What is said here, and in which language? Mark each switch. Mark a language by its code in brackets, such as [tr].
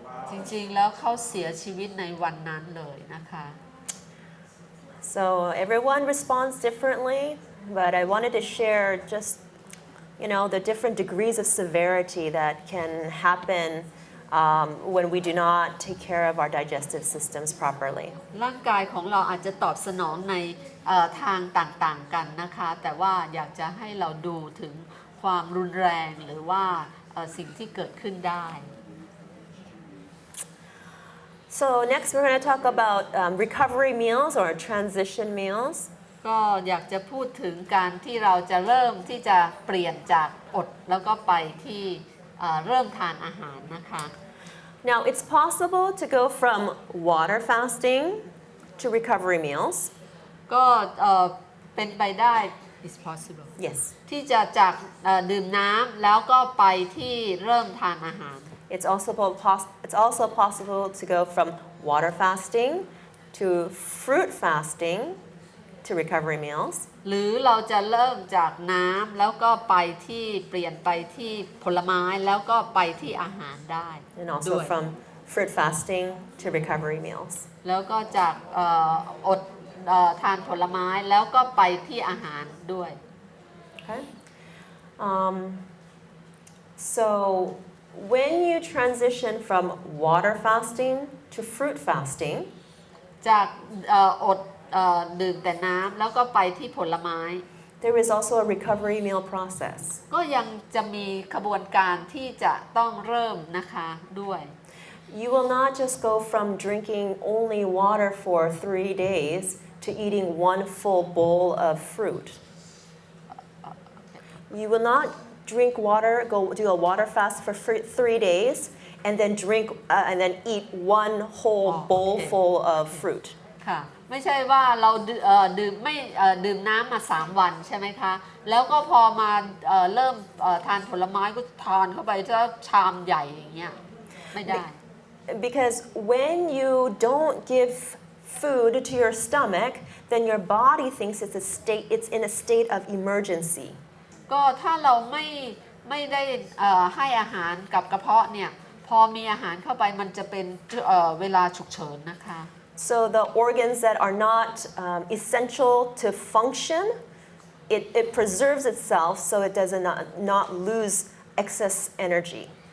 [th] จริงๆแล้วเขาเสียชีวิตในวันนั้นเลยนะคะ [en] So everyone responds differently. but I wanted to share just the different degrees of severity that can happen when we do not take care of our digestive systems properly. [th] ร่างกายของเราอาจจะตอบสนองในทางต่างๆกันนะคะแต่ว่าอยากจะให้เราดูถึงความรุนแรงหรือว่าสิ่งที่เกิดขึ้นได้ [en] So next we're going to talk about recovery meals or transition meals. [th] ก็อยากจะพูดถึงการที่เราจะเริ่มที่จะเปลี่ยนจากอดแล้วก็ไปที่เริ่มทานอาหารนะคะ [en] Now it's possible to go from water fasting to recovery meals. [th] ก็เป็นไปได้ [en] is possible Yes. [th] ที่จะจากดื่มน้ำแล้วก็ไปที่เริ่มทานอาหาร [en] It's also possible to go from water fasting to fruit fasting to recovery meals. [th] หรือเราจะเริ่มจากน้ำแล้วก็ไปที่เปลี่ยนไปที่ผลไม้แล้วก็ไปที่อาหารได้ [en] And [th] ด้ [en] also [th] วย [en] from fruit fasting to recovery meals. [th] แล้วก็จากอดทานผลไม้แล้วก็ไปที่อาหารด้วย [en] Okay. So when you transition from water fasting to fruit fasting, [th] จากอดดื่มแต่น้ำแล้วก็ไปที่ผลไม้ [en] there is also a recovery meal process. [th] ก็ยังจะมีขบวนการที่จะต้องเริ่มนะคะด้วย [en] You will not just go from drinking only water for 3 days to eating one full bowl of fruit. You will not drink water, go do a water fast for 3 days, and then and then eat one whole bowl full of fruit. [th] ค่ะไม่ใช่ว่าเราดื่มน้ำมา3 วันใช่ไหมคะแล้วก็พอมาเริ่มทานผลไม้ก็ทานเข้าไปจะชามใหญ่อย่างเงี้ยไม่ได้ [en] Because when you don't give food to your stomach, then your body thinks it's in a state of emergency. [th] ก็ถ้าเราไม่ได้ให้อาหารกับกระเพาะเนี่ยพอมีอาหารเข้าไปมันจะเป็นเวลาฉุกเฉินนะคะ [en] So the organs that are not essential to function, it preserves itself so it does not lose excess energy.